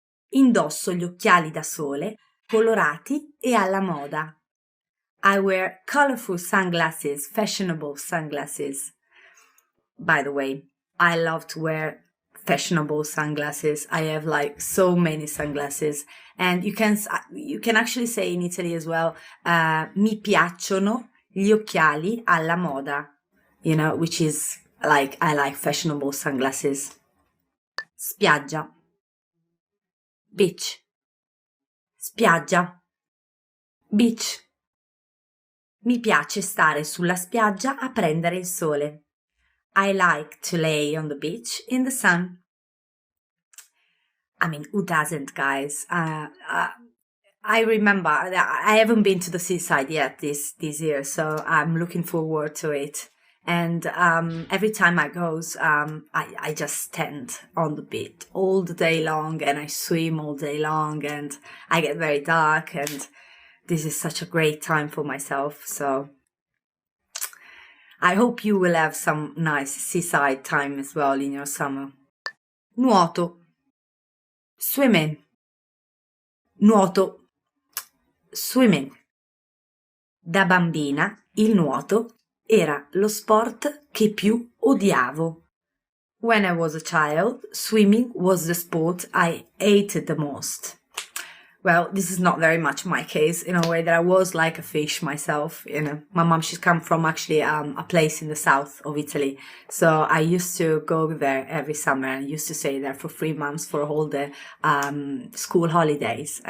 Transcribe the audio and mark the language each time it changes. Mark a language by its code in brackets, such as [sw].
[it] Indosso gli occhiali da sole, colorati e alla moda. [en] I wear colorful sunglasses, fashionable sunglasses. By the way, I love to wear fashionable sunglasses. I have like so many sunglasses. And you can actually say in Italy as well, [it] mi piacciono gli occhiali alla moda. [en] You know, which is like, I like fashionable sunglasses. [it] Spiaggia. Beach. Spiaggia. Beach. Mi piace stare sulla spiaggia a prendere il sole. [en] I like to lay on the beach in the sun. I mean, who doesn't, guys? I remember that I haven't been to the seaside yet this year, so I'm looking forward to it. And every time I go, I just stand on the beach all the day long, and I swim all day long, and I get very dark, and this is such a great time for myself. So I hope you will have some nice seaside time as well in your summer. [it] Nuoto. Swimming. Nuoto. Swimming. Da bambina il nuoto era lo sport che più odiavo. [en] When I was a child, swimming was the sport I hated the most. Well, this is not very much my case, in a way that I was like a fish myself. You know, my mom, she's come from actually a place in the south of Italy. So I used to go there every summer and used to stay there for 3 months for all the school holidays.